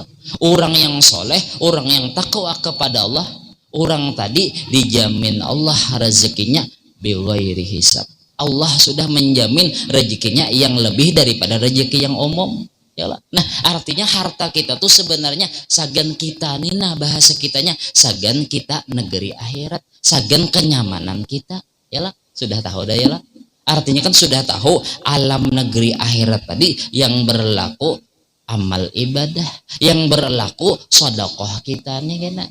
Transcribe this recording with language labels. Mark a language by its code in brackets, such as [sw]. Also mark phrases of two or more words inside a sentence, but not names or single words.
[id] Orang yang soleh, orang yang takwa kepada Allah, orang tadi dijamin Allah rezekinya [ar] بغير حساب. [id] Allah sudah menjamin rezekinya yang lebih daripada rezeki yang umum. Nah, artinya harta kita tuh sebenarnya sagan kita nih, nah bahasa kitanya sagan kita negeri akhirat, sagan kenyamanan kita. Sudah tahu dah ya lah. Artinya kan sudah tahu alam negeri akhirat tadi yang berlaku amal ibadah, yang berlaku sedekah kita nih gena.